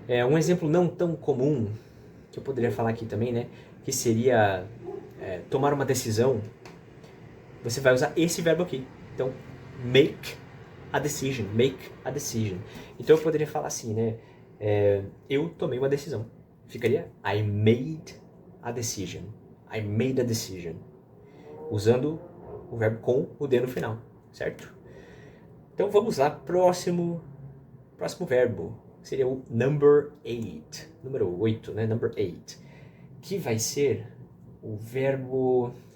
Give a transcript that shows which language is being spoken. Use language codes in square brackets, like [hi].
[pt] Um exemplo não tão comum, que eu poderia falar aqui também, né? Que seria tomar uma decisão. Você vai usar esse verbo aqui. Então, [en] make a decision. Make a decision. [pt] Então eu poderia falar assim, né? Eu tomei uma decisão. Ficaria [en] I made a decision. I made a decision. [pt] Usando o verbo com o D no final, certo? Então vamos lá, próximo verbo. Seria o [en] number 8. [pt] Número 8, né? [en] Number 8. [pt] Que vai ser o verbo...